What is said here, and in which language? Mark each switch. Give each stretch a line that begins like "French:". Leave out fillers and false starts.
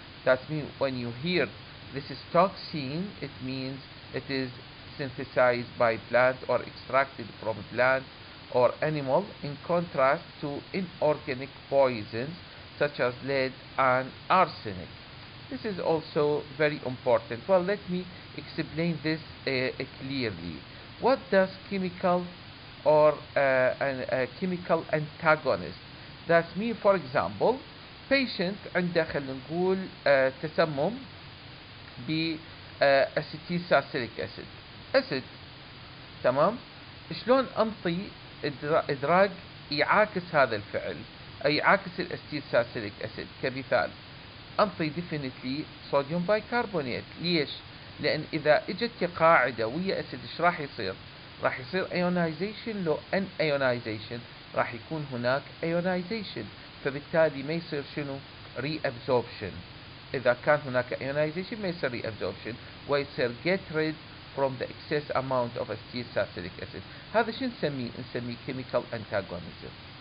English: That means when you hear this is toxin, it means it is synthesized by plant or extracted from plant or animal, in contrast to inorganic poisons such as lead and arsenic. This is also very important. Well, let me explain this clearly. What does chemical or chemical antagonist? That mean, for example, patient
Arabic: عنده خلينا نقول تسمم ب اسيتيل ساليسيليك اسيد. تمام. شلون انطي ادراج يعاكس هذا الفعل اي يعاكس الاسيتيل ساليسيليك اسيد؟ كمثال انطي ديفينتلي صوديوم بايكربونات. ليش؟ لان اذا اجت كقاعده ويا اسيد ايش راح يصير؟ راح يصير ايونايزيشن. لو ان ايونايزيشن راح يكون هناك ايونايزيشن، فبالتالي ما يصير شنو؟ ري ابزوربشن. اذا كان هناك ايونايزيشن ما يصير ري ابزوربشن ويصير
English: get rid from the excess amount of acetyl salicylic acid.
Arabic: هذا شو نسميه؟ نسميه chemical antagonism.